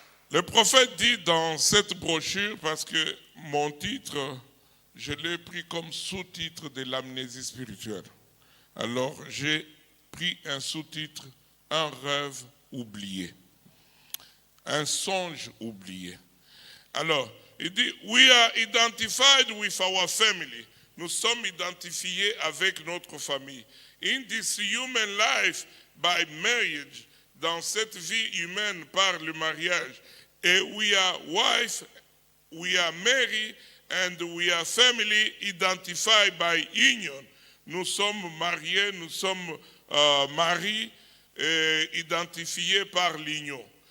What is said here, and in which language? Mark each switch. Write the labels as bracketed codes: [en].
[fr] Le prophète dit dans cette brochure, parce que mon titre, je l'ai pris comme sous-titre de l'amnésie spirituelle. Alors, j'ai pris un sous-titre, un rêve oublié, un songe oublié. Alors, il dit, [en] we are identified with our family. [fr] Nous sommes identifiés avec notre famille. [en] In this human life, by marriage, [fr] dans cette vie humaine par le mariage. [en] Et we are wife, we are married, and we are family identified by union. [fr] Nous sommes mariés, nous sommes maris, identifiés par l'union.